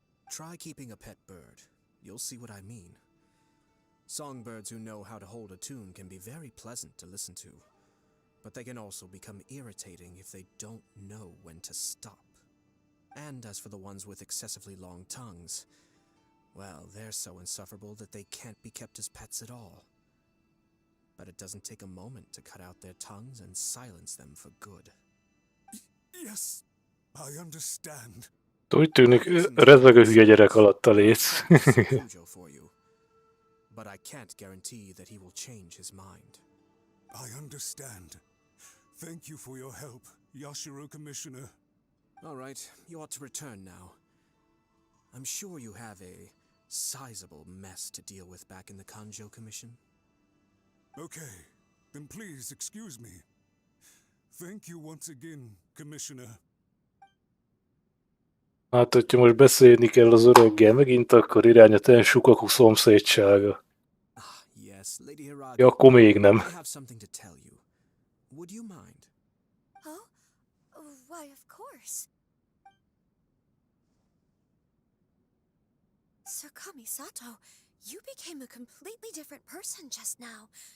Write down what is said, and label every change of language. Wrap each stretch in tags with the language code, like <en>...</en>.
<en>Try keeping a pet bird. You'll see what I mean. Songbirds who know how to hold a tune can be very pleasant to listen to, but they can also become irritating if they don't know when to stop. And as for the ones with excessively long tongues, well, they're so insufferable that they can't be kept as pets at all. But it doesn't take a moment to cut out their tongues and silence them for good. Yes, I understand.</en> <hu>Úgy tűnik, rezeg a hülye gyerek alatt a léc.</hu> <en>Kujo for you, but I can't guarantee that he will change his mind. I understand. Thank you for your help, Yashiro Commissioner. All right, you ought to return now. I'm sure you have a sizable mess to deal with back in the Kanjo Commission. Okay, then please excuse me. Thank you once again, Commissioner.</en> <hu>Hát, hogyha most beszélni kell az öreggel megint, akkor irány a Tensukaku szomszédsága.</hu> <en>Yes, Lady Hiragi.</en> <hu>Ja, akkor még nem.</hu> <en>I have something to tell you. Would you mind? Oh? Why, of course. Sir Kamisato, you became a completely different person just now.</en>